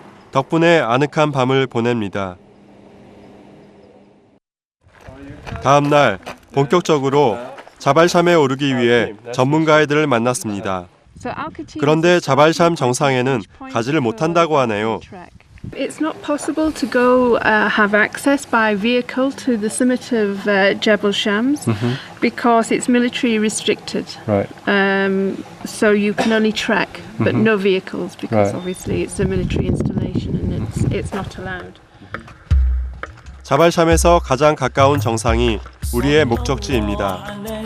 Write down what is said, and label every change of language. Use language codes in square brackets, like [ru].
[ko] 덕분에 아늑한 밤을 보냅니다. 다음 날 본격적으로 자발샴에 오르기 위해 전문 가이드를 만났습니다. 그런데 자발샴 정상에는 가지를 못한다고 하네요. [en] It's not possible to go have access by vehicle to the summit of Jebel Shams because it's military restricted. Right. So you can only trek, but no vehicles because obviously it's a military installation and it's not allowed. [ko] 자발샴에서 가장 가까운 정상이 우리의 목적지입니다.